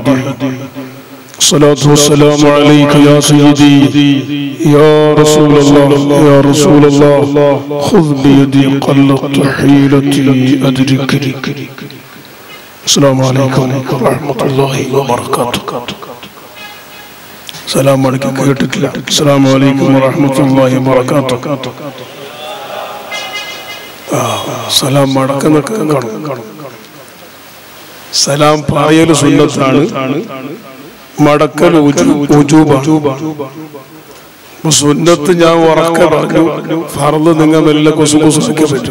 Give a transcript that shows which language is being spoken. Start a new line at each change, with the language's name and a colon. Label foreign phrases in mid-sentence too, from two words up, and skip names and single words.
Arabic: الصلاة والسلام عليك يا سيدي يا رسول الله يا رسول الله خذ بيدي قلت حيلتي أدركني. السلام عليكم ورحمة الله وبركاته. السلام عليكم കേട്ടിട്ടില്ല. السلام عليكم ورحمة الله وبركاته.
Malayalam: സലാം മടക്കുന്നൊക്കെ കാണും. സലാം പറയൽ സുന്നത്താണ്, മടക്കൽ ഉജൂബാണ്. സുന്നത്ത് ഞാൻ ഉറക്കെ പറഞ്ഞു, ഫർള് നിങ്ങൾ മെല്ലെ കുസുകുസാക്കി പറ്റും.